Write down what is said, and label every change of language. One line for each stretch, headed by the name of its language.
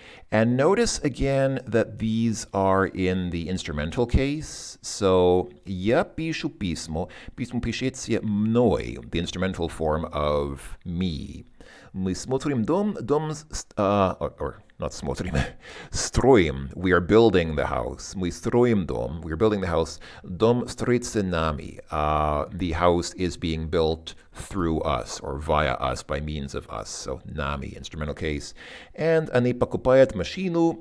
English: And notice again that these are in the instrumental case.
Russian: So я пишу письмо. Письмо пишется мной,
English: the instrumental form of me.
Russian: Мы смотрим дом,
English: or not
Russian: смотрим, строим.
English: We are building the house.
Russian: Мы строим дом.
English: We are building the house.
Russian: Дом строится нами.
English: The house is being built through us or via us, by means of us. So нами, instrumental case. And
Russian: они покупают машину.